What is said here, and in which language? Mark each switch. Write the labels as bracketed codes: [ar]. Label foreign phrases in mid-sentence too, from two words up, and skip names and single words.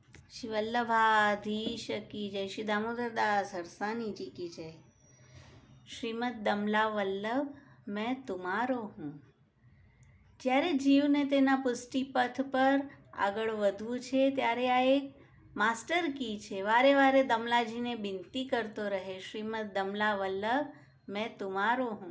[hi] श्री वल्लभाधीश की जय। श्री दामोदर दास हरसानी जी की जय। श्रीमद दमला वल्लभ मैं तुम्हारो हूँ। [gu] જ્યારે જીવને તેના પુષ્ટિપથ પર આગળ વધવું છે ત્યારે આ એક [en] master key [gu] છે। વારે વારે દમલાજીને વિનંતી કરતો રહે, શ્રીમદ દમલા વલ્લભ [hi] मैं तुम्हारो हूँ।